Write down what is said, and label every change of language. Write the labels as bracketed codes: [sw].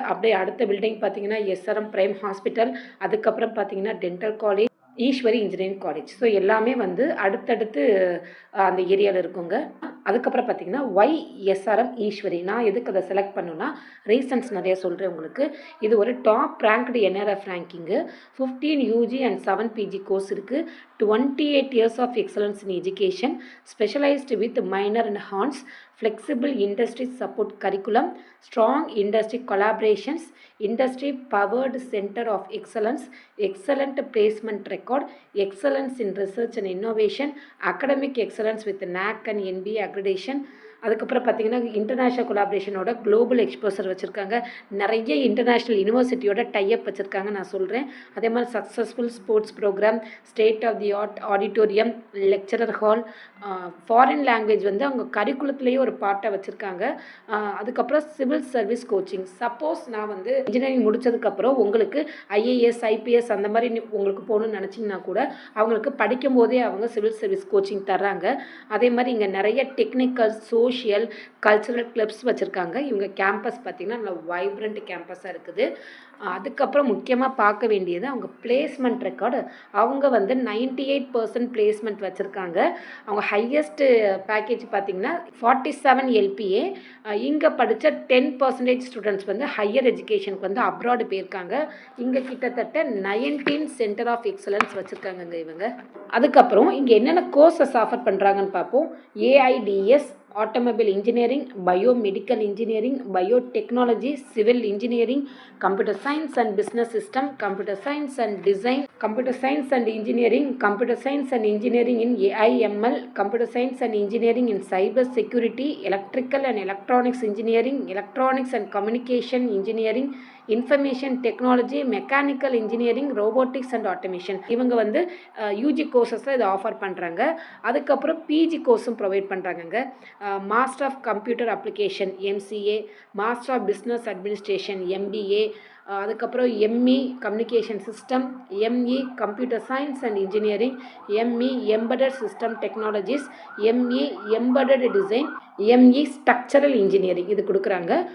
[ta] அப்படியே அடுத்த பில்டிங் பார்த்திங்கன்னா எஸ்ஆர்எம் பிரைம் ஹாஸ்பிட்டல், அதுக்கப்புறம் பார்த்திங்கன்னா dental college, Eswari engineering college. So எல்லாமே வந்து அடுத்தடுத்து அந்த ஏரியாவில் இருக்குங்க. அதுக்கப்புறம் பார்த்தீங்கன்னா YSRM ஈஸ்வரி. நான் எதுக்கு அதை செலக்ட் பண்ணுன்னா ரீசன்ஸ் நிறைய சொல்கிறேன் உங்களுக்கு. இது ஒரு top ranked NRF ranking. 15 UG and 7 PG course இருக்குது. [en] 28 years of excellence in education, specialized with minor and honors, flexible industry support curriculum, strong industry collaborations, industry powered center of excellence, excellent placement record, excellence in research and innovation, academic excellence with NAC and NBA accreditation. [ta] அதுக்கப்புறம் பார்த்திங்கன்னா international கொலாபரேஷனோட global exposure வச்சுருக்காங்க. நிறைய international யூனிவர்சிட்டியோட type வச்சுருக்காங்க, நான் சொல்கிறேன். அதே மாதிரி successful sports program, state of the art auditorium, lecturer hall, foreign language வந்து அவங்க கரிக்குலத்துலேயே ஒரு பார்ட்டாக வச்சுருக்காங்க. அதுக்கப்புறம் சிவில் சர்வீஸ் கோச்சிங். சப்போஸ் நான் வந்து இன்ஜினியரிங் முடித்ததுக்கப்புறம் உங்களுக்கு IAS IPS அந்த மாதிரி உங்களுக்கு போகணுன்னு நினச்சிங்கன்னா கூட அவங்களுக்கு படிக்கும் போதே அவங்க சிவில் சர்வீஸ் கோச்சிங் தர்றாங்க. அதே மாதிரி இங்கே நிறைய டெக்னிக்கல், சோஷியல், கல்ச்சுரல் கிளப்ஸ் வச்சுருக்காங்க. இவங்க கேம்பஸ் பார்த்திங்கன்னா நல்ல வைப்ரண்ட் கேம்பஸாக இருக்குது. அதுக்கப்புறம் முக்கியமாக பார்க்க வேண்டியது அவங்க பிளேஸ்மெண்ட் ரெக்கார்டு. அவங்க வந்து 98% பிளேஸ்மெண்ட் வச்சுருக்காங்க. அவங்க ஹையஸ்ட்டு பேக்கேஜ் பார்த்திங்கன்னா 47 LPA. இங்கே படித்த 10% ஸ்டூடெண்ட்ஸ் வந்து ஹையர் எஜுகேஷனுக்கு வந்து அப்ராடு போயிருக்காங்க. இங்கே கிட்டத்தட்ட 19 சென்டர் ஆஃப் எக்ஸலன்ஸ் வச்சுருக்காங்கங்க இவங்க. அதுக்கப்புறம் இங்கே என்னென்ன கோர்சஸ் ஆஃபர் பண்ணுறாங்கன்னு பார்ப்போம். [en] AIDS automobile engineering, biomedical engineering, biotechnology, civil engineering, computer science and business system, computer science and design, computer science and engineering, computer science and engineering in AI/ML, computer science and engineering in cyber security, electrical and electronics engineering, electronics and communication engineering, information technology, mechanical engineering, robotics and automation. [ta] இவங்க வந்து UG கோர்சஸில் இதை offer பண்ணுறாங்க. அதுக்கப்புறம் PG கோர்ஸும் provide பண்ணுறாங்கங்க. [en] master of computer application MCA, master of business administration MBA, [ta] அதுக்கப்புறம் [en] ME communication system, ME computer science and engineering, ME embedded system technologies, ME embedded design, ME structural engineering [ta] இது கொடுக்குறாங்க.